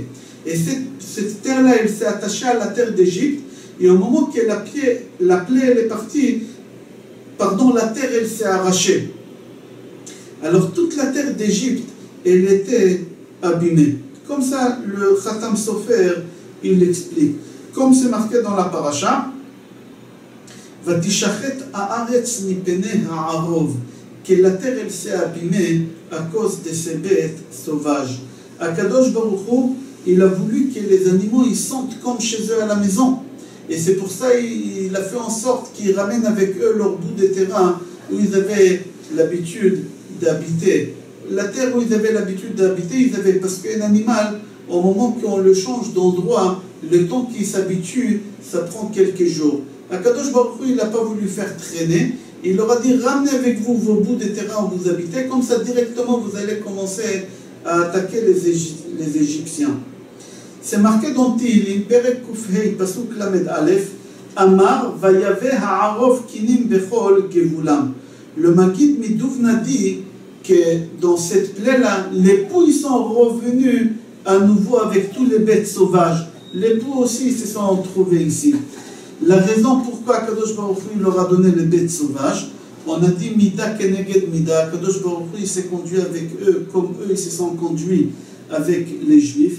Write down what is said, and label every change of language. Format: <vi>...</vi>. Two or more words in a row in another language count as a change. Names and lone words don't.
<fr>Et cette terre-là, elle s'est attachée à la terre d'Égypte, et au moment que la plaie elle est partie, la terre elle s'est arrachée. Alors toute la terre d'Égypte, elle était abîmée. Comme ça, le Khatam Sofer, il l'explique. Comme c'est marqué dans la paracha,</fr> <he>ותשחת הארץ מפני הערב,</he> <fr>que la terre elle s'est abîmée à cause de ces bêtes sauvages.</fr> <he>הקדוש ברוך הוא,</he> <fr>il a voulu que les animaux ils sentent comme chez eux à la maison. Et c'est pour ça qu'il a fait en sorte qu'ils ramènent avec eux leur bout de terrain où ils avaient l'habitude d'habiter. La terre où ils avaient l'habitude d'habiter, parce qu'un animal, au moment qu'on le change d'endroit, le temps qu'il s'habitue, ça prend quelques jours.</fr> <he>הקדוש ברוך הוא,</he> <fr>il n'a pas voulu faire traîner. Il leur a dit, ramenez avec vous vos bouts de terrain où vous habitez, comme ça directement vous allez commencer à attaquer les Égyptiens. C'est marqué dans</fr> <he>תהלים, פרק קה, פסוק לא, אמר, ויבא הערב כנים בכל גבולם.</he> <fr>Le Maggid Midouvna dit que dans cette plaie-là, les poux ils sont revenus à nouveau avec tous les bêtes sauvages. Les poux aussi se sont trouvés ici. La raison pourquoi</fr> <he>קדוש ברוך הוא</he> <fr>leur a donné les bêtes sauvages, on a dit</fr> <he>מידה כנגד מידה, קדוש ברוך הוא</he> <fr>s'est conduit avec eux comme eux ils se sont conduits avec les Juifs.</fr>